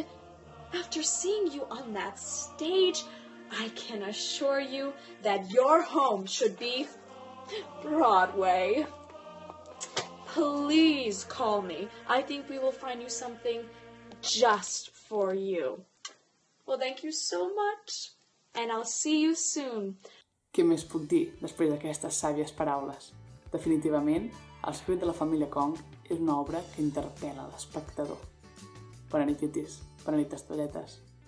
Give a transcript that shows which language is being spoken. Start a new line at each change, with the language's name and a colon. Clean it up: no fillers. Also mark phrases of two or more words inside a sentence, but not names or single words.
English: After seeing you on that stage, I can assure you that your home should be Broadway. Please call me. I think we will find you something just for you. Well, thank you so much. And I'll see you soon.
Catalan: Què més puc dir després d'aquestes sàvies paraules? Definitivament, El secret de la família Qong és una obra que interpel·la l'espectador. Bona nit, titis. Bona nit, testolletes.